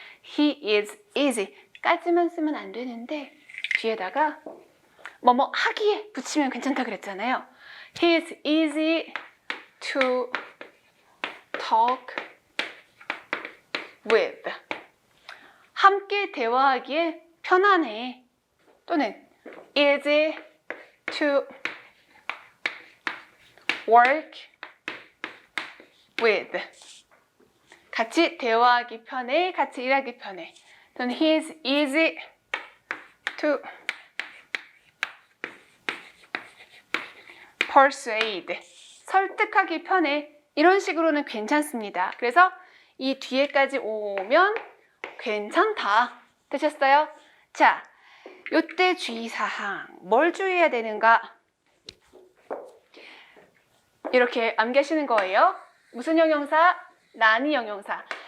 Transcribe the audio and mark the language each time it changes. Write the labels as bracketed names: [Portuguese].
[English] He is easy [Korean] 까지만 쓰면 안 되는데 뒤에다가 뭐뭐 하기에 붙이면 괜찮다 그랬잖아요. [English] He is easy to talk with. [Korean] 함께 대화하기에 편안해. 또는 [English] easy to work with. [Korean] 같이 대화하기 편해, 같이 일하기 편해. 또는 [English] he is easy to persuade. [Korean] 설득하기 편해. 이런 식으로는 괜찮습니다. 그래서 이 뒤에까지 오면 괜찮다. 되셨어요? 자, 요때 주의사항. 뭘 주의해야 되는가? 이렇게 암기하시는 거예요. 무슨 형용사? 난이 형용사.